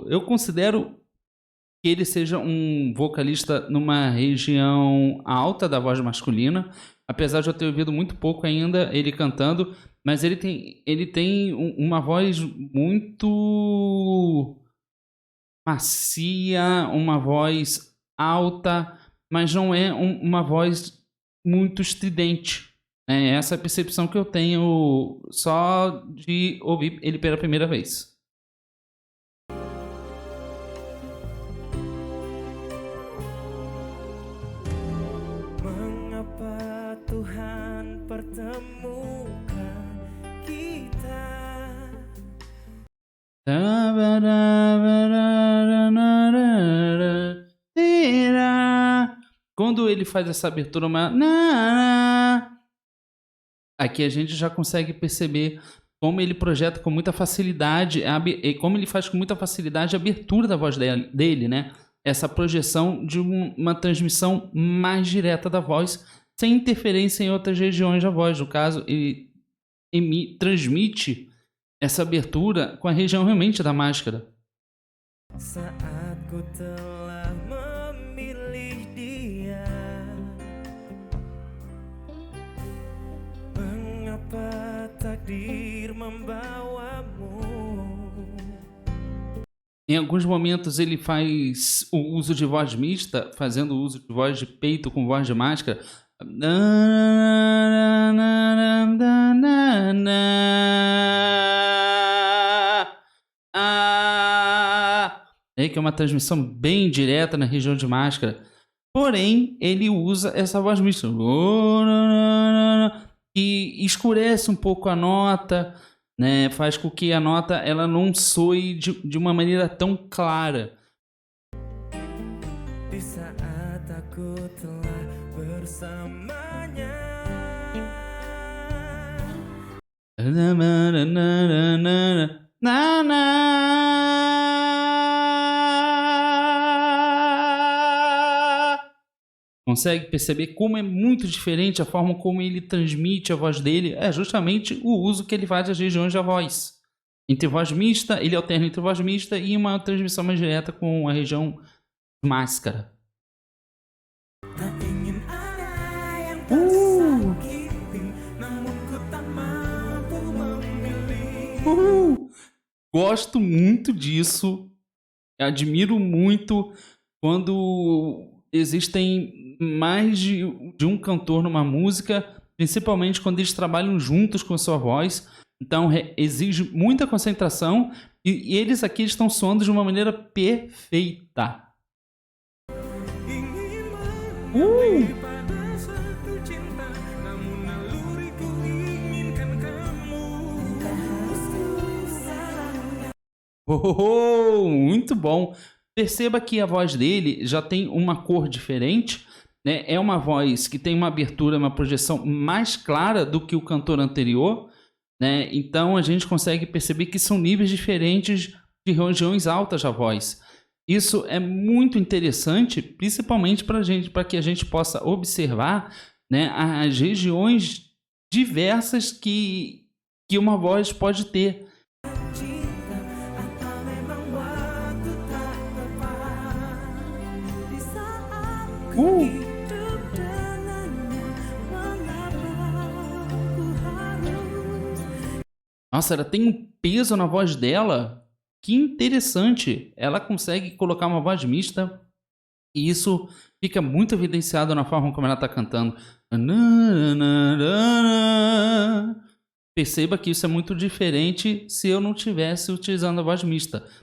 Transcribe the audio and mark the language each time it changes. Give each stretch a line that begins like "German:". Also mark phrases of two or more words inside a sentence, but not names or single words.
Portuguese: Eu considero que ele seja um vocalista numa região alta da voz masculina, apesar de eu ter ouvido muito pouco ainda ele cantando, mas ele tem uma voz muito macia, uma voz alta, mas não é uma voz muito estridente. É essa a percepção que eu tenho só de ouvir ele pela primeira vez.
Indonesian: Mengapa Tuhan pertemukan kita?
Portuguese: Quando ele faz essa abertura, aqui a gente já consegue perceber como ele projeta com muita facilidade, como ele faz com muita facilidade a abertura da voz dele, né? Essa projeção de uma transmissão mais direta da voz, sem interferência em outras regiões da voz. No caso, ele transmite essa abertura com a região realmente da máscara.
Indonesian: Saat ku telah memilih dia, mengapa takdir membawamu?
Portuguese: Em alguns momentos ele faz o uso de voz mista, fazendo o uso de voz de peito com voz de máscara. É que é uma transmissão bem direta na região de máscara. Porém, ele usa essa voz mista e escurece um pouco a nota, né? Faz com que a nota ela não soe de uma maneira tão clara.
Indonesian: Di saat aku telah bersamanya,
Portuguese: Consegue perceber como é muito diferente a forma como ele transmite a voz dele? É justamente o uso que ele faz das regiões da voz. Entre voz mista, ele alterna entre voz mista e uma transmissão mais direta com a região máscara.
Indonesian: tak ingin ada yang tersakiti, namun ku tak mampu memilih.
Portuguese: Gosto muito disso. Admiro muito quando existem mais de um cantor numa música, principalmente quando eles trabalham juntos com a sua voz. Então exige muita concentração e eles aqui estão soando de uma maneira perfeita.
Indonesian: Ingin mengabdi pada satu cinta, namun naluriku inginkan kamu.
Portuguese: Muito bom. Perceba que a voz dele já tem uma cor diferente, né? É uma voz que tem uma abertura, uma projeção mais clara do que o cantor anterior, né? Então a gente consegue perceber que são níveis diferentes de regiões altas da voz. Isso é muito interessante, principalmente para que a gente possa observar, né, as regiões diversas que uma voz pode ter.
Indonesian: Cinta atau memang waktu tak tepat, di saat ku hidup dengannya, mengapa ku harus
Portuguese: Nossa, ela tem um peso na voz dela. Que interessante. Ela consegue colocar uma voz mista e isso fica muito evidenciado na forma como ela está cantando. Perceba que isso é muito diferente se eu não estivesse utilizando a voz mista.